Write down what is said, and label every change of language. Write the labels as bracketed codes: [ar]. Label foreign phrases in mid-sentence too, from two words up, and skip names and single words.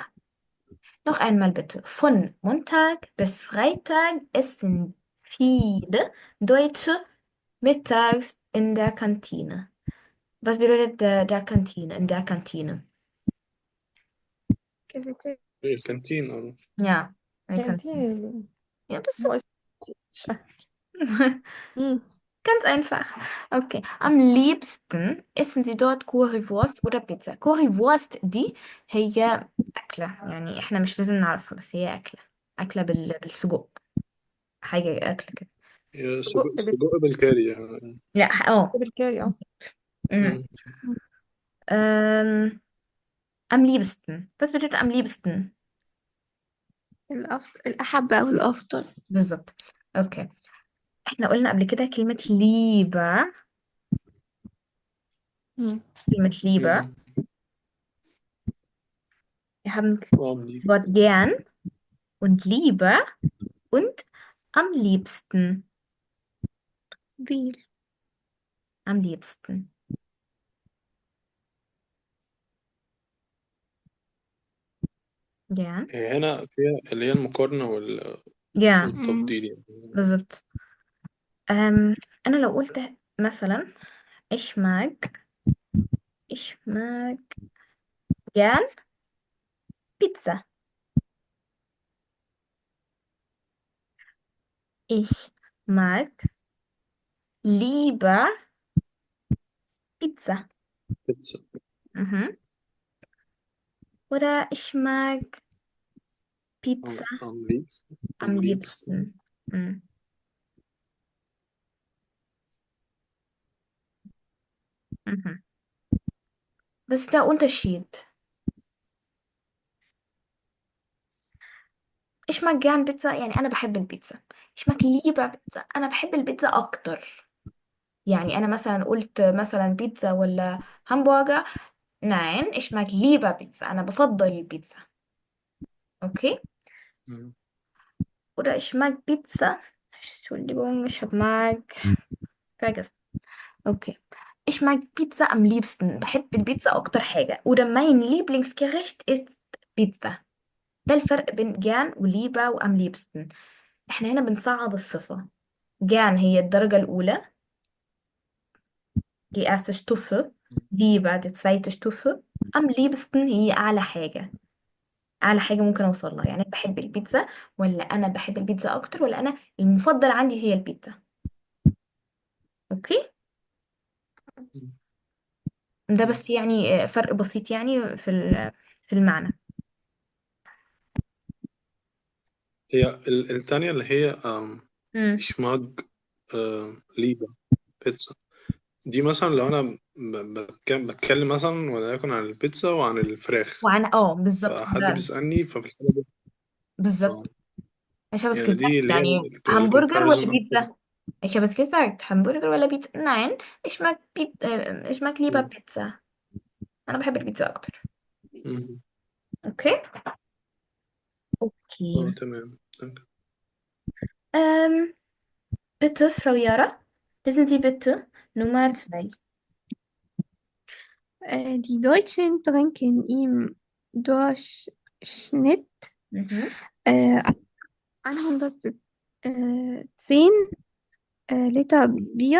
[de] Noch einmal bitte. Von Montag bis Freitag essen viele Deutsche mittags in der Kantine. Was bedeutet der Kantine? In der Kantine. Cafeteria. [ar] الكانتين، اه. [de] Ja, eine Kantine. Kantine. Ja, bist du. Wo ist hm. Ganz einfach. Okay. Am liebsten essen Sie dort Currywurst oder Pizza. [ar] Currywurst دي هي أكلة، يعني احنا مش لازم نعرفها، بس هي أكلة. أكلة بالسجق. حاجة أكلة كده. يا سجق سجق بالكاري يعني. لا. اه. بالكاري اه. أمم. مم. [de] Ähm, am liebsten. Was bedeutet am liebsten؟ [ar] الأحب أو الأفضل. بالظبط. اوكي. احنا قلنا قبل كده كلمة lieber. مم. كلمة lieber. مم. [de] Wir haben [ar] عملي. [de] das Wort gern und lieber und am liebsten. فيل. Am liebsten. Gern. [ar] هنا فيها اللي هي المقارنة [de] Ja. مم. [ar] والتفضيل يعني. بالظبط. أم أنا لو قلت مثلا [de] ich mag ich mag gern Pizza. Ich mag lieber Pizza. [ar] بيتزا. [de] Mhm. Oder ich mag Pizza am liebsten. am am liebsten. liebsten. Mhm. Mhm. Was ist der Unterschied? ich mag gern Pizza، [ar] يعني أنا بحب البيتزا. [de] ich mag lieber [ar] بيتزا، أنا بحب البيتزا أكتر. يعني أنا مثلا قلت مثلا بيتزا ولا همبرجر. [de] nein ich mag lieber [ar] بيتزا، أنا بفضل البيتزا. okay. Mhm. [de] Oder ich mag Pizza. Entschuldigung, ich hab mag vergessen. Okay. Ich mag Pizza am liebsten. [ar] بحب البيتزا أكتر حاجة. [de] Oder mein Lieblingsgericht ist Pizza. [ar] ده الفرق بين جان وليبة وأم liebsten. احنا هنا بنصعد الصفة. جان هي الدرجة الأولى، [de] die erste Stufe. Liebe die zweite Stufe. [ar] أم liebsten هي أعلى حاجة. أعلى حاجة ممكن أوصل لها. يعني أنا بحب البيتزا، ولا أنا بحب البيتزا أكتر، ولا أنا المفضل عندي هي البيتزا. أوكي. ده Mhm. بس يعني فرق بسيط يعني في المعنى. هي التانية اللي هي امم [de] ich mag lieber بيتزا. [ar] دي مثلا لو أنا بتكلم مثلا وليكن عن البيتزا وعن الفراخ، وعن بالظبط فحد ده. بيسألني ففي الحالة دي بالظبط. آه، [de] Ich habe es [ar] يعني دي [de] gesagt [ar] اللي هي يعني Hamburger ولا الكومباريزون أكتر. [de] Pizza. Ich habe es gesagt Hamburger ولا Pizza. nein ich mag lieber مم. [ar] Pizza. أنا بحب البيتزا أكتر. مم. okay. okay. تمام. [de] danke. ähm, bitte Frau Jara, lesen Sie bitte Nummer 2. Die Deutschen trinken im Durchschnitt mhm. äh, 110 Liter Bier,